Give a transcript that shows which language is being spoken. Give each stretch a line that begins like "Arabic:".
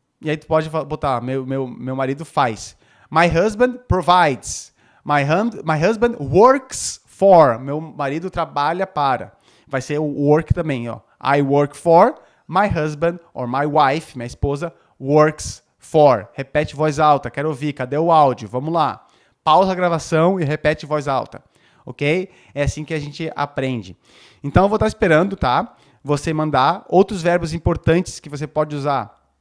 Portuguese: E aí tu pode botar, meu marido faz.
English: My husband provides. My husband works for.
Portuguese: Meu marido trabalha para. Vai ser o work também, ó.
English: I work for. My husband or my wife,
Portuguese: minha esposa,
English: works for.
Portuguese: Repete voz alta, quero ouvir. Cadê o áudio? Vamos lá. Pausa a gravação e repete voz alta. Ok? É assim que a gente aprende. Então eu vou estar esperando, tá? Você mandar outros verbos importantes que você pode usar.